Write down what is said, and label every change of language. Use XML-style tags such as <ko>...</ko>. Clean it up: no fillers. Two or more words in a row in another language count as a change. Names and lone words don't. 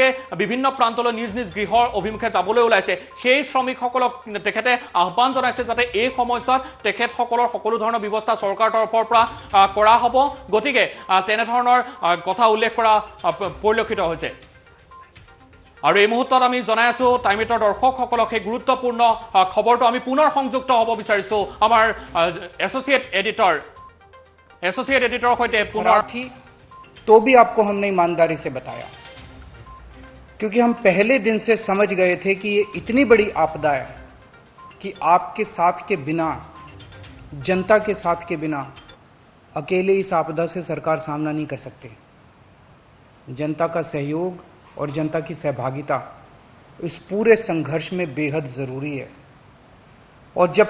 <as>বিভিন্ন প্ৰান্তলৈ নিজ নিজ গৃহৰ অভিমুখে যাবলৈ ওলাইছে সেই শ্ৰমিকসকলক তেখেতে আহ্বান জনাইছে যাতে এই সময়ছোৱাত তেখেতসকলৰ সকলো ধৰণৰ ব্যৱস্থা চৰকাৰৰ তৰফৰ পৰা কৰা হ'ব গতিকে তেনেধৰণৰ কথা উল্লেখ কৰা পৰিলক্ষিত হৈছে আৰু এই মুহূৰ্তত আমি জনাই আছো টাইমিটৰ দৰ্শকসকলক সেই গুৰুত্বপূৰ্ণ খবৰটো আমি পুনৰ সংযুক্ত হ'ব বিচাৰিছো আমাৰ</as> <en>associate editor</en> <as>সৈতে পুনৰ</as> <hi>थी तो भी आपको हमने ईमानदारी से बताया क्योंकि हम पहले दिन से समझ गए थे कि ये इतनी बड़ी आपदा है कि आपके साथ के बिना जनता के साथ के बिना अकेले इस आपदा से सरकार सामना नहीं कर सकती जनता का सहयोग और जनता की सहभागिता इस पूरे संघर्ष में बेहद ज़रूरी है और जब</hi>